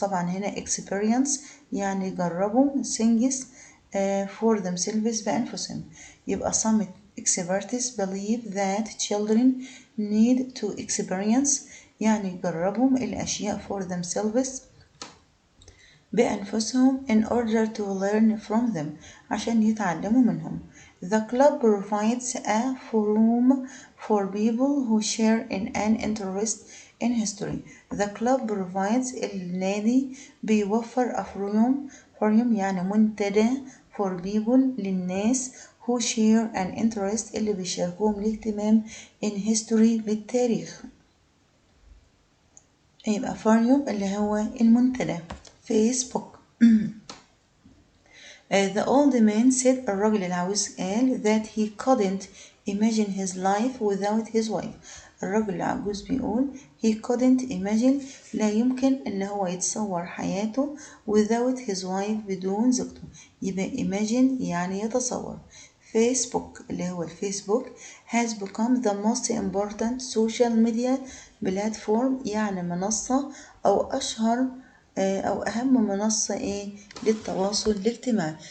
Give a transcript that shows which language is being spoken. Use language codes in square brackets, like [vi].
[ar] طبعا هنا experience يعني جربوا [en] things for themselves [ar] بأنفسهم. [en] يبقى some experts believe that children need to experience [ar] يعني يجربوا الأشياء [en] for themselves [ar] بأنفسهم [en] in order to learn from them [ar] عشان يتعلموا منهم. [en] The club provides a forum for people who share in an interest in history. The club provides [ar] النادي بيوفر [en] a forum [ar] يعني منتدى [en] for people [ar] للناس [en] who share an interest [ar] اللي بيشاركوهم الاهتمام [en] in history [ar] بالتاريخ. يبقى forum اللي هو المنتدى. فيسبوك. [en] The old man said [ar] الرجل العجوز قال [en] that he couldn't imagine his life without his wife. [ar] الرجل العجوز بيقول [en] he couldn't imagine [ar] لا يمكن إن هو يتصور حياته [en] without his wife [ar] بدون زوجته. يبقى imagine يعني يتصور. فيسبوك اللي هو الفيسبوك [en] has become the most important social media platform [ar] يعني منصة أو أشهر أو أهم منصة للتواصل الاجتماعي.